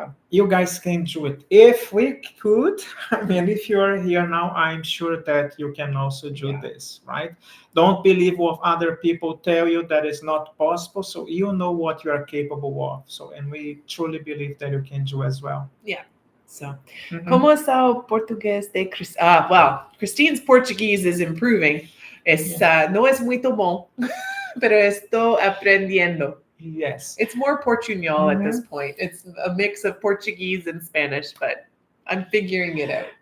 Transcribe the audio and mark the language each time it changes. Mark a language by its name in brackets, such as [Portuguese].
[English] You guys can do it. If we could, I mean, if you're here now, I'm sure that you can also do this, right? Don't believe what other people tell you that is not possible. So you know what you are capable of. So, and we truly believe that you can do as well. Yeah. [Portuguese] So, ¿Cómo está o portugués de Christine? [English] Well, Christine's Portuguese is improving. [Spanish] No es [Portuguese] muito bom, [Spanish] pero estoy aprendiendo. [English] Yes. It's more Portuñol at this point. It's a mix of Portuguese and Spanish, but I'm figuring it out.